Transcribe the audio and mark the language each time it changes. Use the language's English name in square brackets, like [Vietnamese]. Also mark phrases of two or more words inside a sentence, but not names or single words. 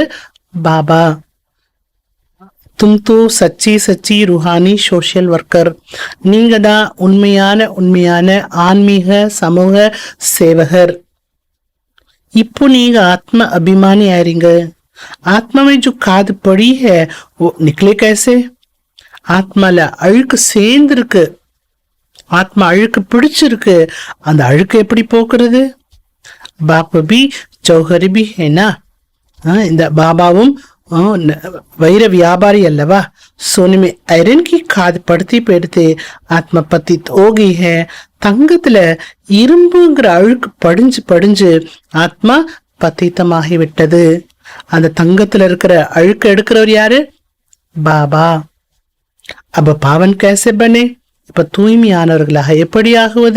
[Tamil] பாபா. [Hindi] तुम तो सच्ची सच्ची रूहानी सोशल वर्कर, [Tamil] நீங்க தான் உண்மையான ஆன்மீக சமூக சேவகர். இப்போ நீங்க ஆத்ம அபிமானி ஆயிருங்க. [Hindi] ஆத்மா में जो खाद पड़ी है वो निकले कैसे? [Tamil] ஆத்மால அழுக்கு சேர்ந்திருக்கு, ஆத்மா அழுக்கு பிடிச்சிருக்கு. அந்த அழுக்கு எப்படி போக்குறது? [Hindi] बाबा भी जौहरी भी है ना. [Tamil] இந்த பாபாவும் வைர வியாபாரி அல்லவா? [Hindi] सोने में आयरन की खाद पड़ती पड़ते आत्मा पतित हो गई है. [Tamil] தங்கத்துல இரும்புங்கிற அழுக்கு படிஞ்சு படிஞ்சு ஆத்மா பத்தித்தமாகி விட்டது. அந்த தங்கத்துல இருக்கிற அழுக்கு எடுக்கிறவர் யாரு? பாபா. [Hindi] आप पावन कैसे बने, [Tamil] இப்ப தூய்மையானவர்களாக எப்படி ஆகுவது?